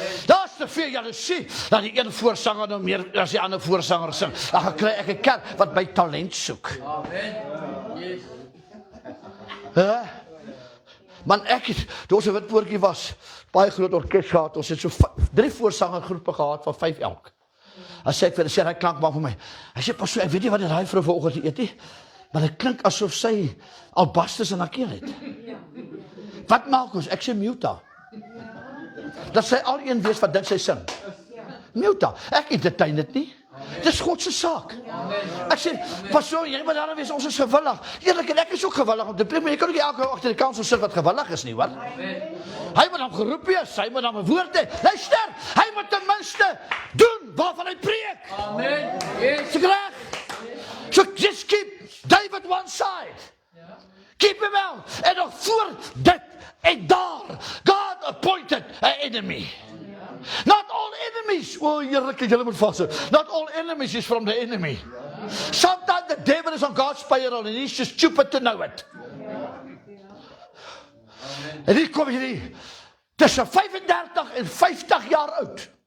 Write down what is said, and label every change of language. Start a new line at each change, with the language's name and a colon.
Afrikaans: Daar's te veel jaloesie, dat die een voorsanger nou meer as die ander voorsanger sing. Dan kry ek 'n kerk wat my talent soek.
English: Amen. Yes.
Afrikaans: Man, ek het, toe ons 'n Witpoortjie was, baie groot orkes gehad, ons het so 3 voorsangergroepe gehad van 5 elk. Dan sê ek vir sê hy klank maar vir my. Hy sê pas so, ek weet nie wat dit daai vrou vanoggend eet nie, maar dit klink asof sy albasters in haar keel het. Wat maak ons? Ek sê mute haar. Dat sy al een wees wat dink sy sing. Mute haar. Ek entertain dit nie. Dis God se saak. Ek sê, pas so, jy moet daar wees, ons is gewillig. Eerlik, en ek is ook gewillig om te preek, maar jy kan ook nie elke agter die kansel sit wat gewillig is nie, hoor. Hy moet dan geroep wees, hy moet dan 'n woord hê. Luister, hy moet ten minste doen waarvan hy preek.
English: Amen. Yes.
Afrikaans: Is ek reg?
English: So just keep David one side. Keep him out. En nog voor dit en daar, God appointed an enemy. Not all enemies. Oh,
Afrikaans: heerlik, julle moet vashou.
English: Not all enemies is from the enemy. Sometimes the devil is on God's payroll and he's just stupid to know it.
Afrikaans: En hier kom hierdie tussen 35 en 50 jaar oud.